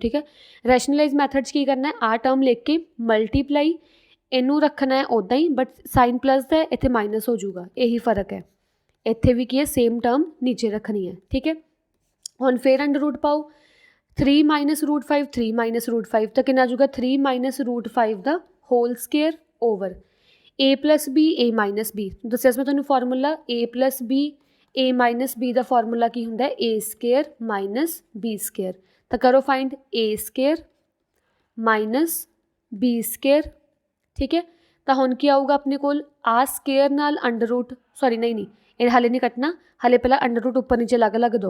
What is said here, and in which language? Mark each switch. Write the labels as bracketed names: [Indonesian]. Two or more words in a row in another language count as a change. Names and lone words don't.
[Punjabi] ਠੀਕ ਹੈ, [English] rationalise method [Punjabi] 'ਚ ਕੀ ਕਰਨਾ ਹੈ ਆਹ ਟਰਮ ਲਿਖ ਕੇ ਮਲਟੀਪਲਾਈ ਇਹਨੂੰ ਰੱਖਣਾ ਹੈ ਉੱਦਾਂ ਹੀ, [English] but sign plus [Punjabi] ਦਾ ਇੱਥੇ ਮਾਈਨਸ ਹੋ ਜਾਊਗਾ, ਇਹੀ ਫ਼ਰਕ ਹੈ। ਇੱਥੇ ਵੀ ਕੀ ਹੈ [English] same term [Punjabi] ਨੀਚੇ ਰੱਖਣੀ ਹੈ। ਠੀਕ ਹੈ, ਹੁਣ ਫਿਰ [English] under root [Punjabi] ਪਾਓ 3 - √5 3 - √5 ਤਾਂ ਕਿੰਨਾ ਆ ਜਾਊਗਾ 3 - √5 ਦਾ [English] whole square over [Punjabi] a + b a - b। ਦੱਸਿਆ ਸੀ ਮੈਂ ਤੁਹਾਨੂੰ ਫਾਰਮੂਲਾ a + b a - b ਦਾ ਫਾਰਮੂਲਾ ਕੀ ਹੁੰਦਾ a ਸਕੇਅਰ - b ਸਕੇਅਰ। ਤਾਂ ਕਰੋ ਫਾਈਂਡ a ਸਕੇਅਰ - b ਸਕੇਅਰ। ਠੀਕ ਹੈ, ਤਾਂ ਹੁਣ ਕੀ ਆਊਗਾ ਆਪਣੇ ਕੋਲ ਆ ਸਕੇਅਰ ਨਾਲ [English] under root [Punjabi] ਨਹੀਂ ਇਹ ਹਾਲੇ ਨਹੀਂ ਕੱਟਣਾ, ਹਾਲੇ ਪਹਿਲਾਂ [English] under root [Punjabi] ਉੱਪਰ ਨੀਚੇ ਅਲੱਗ-ਅਲੱਗ ਦਿਓ।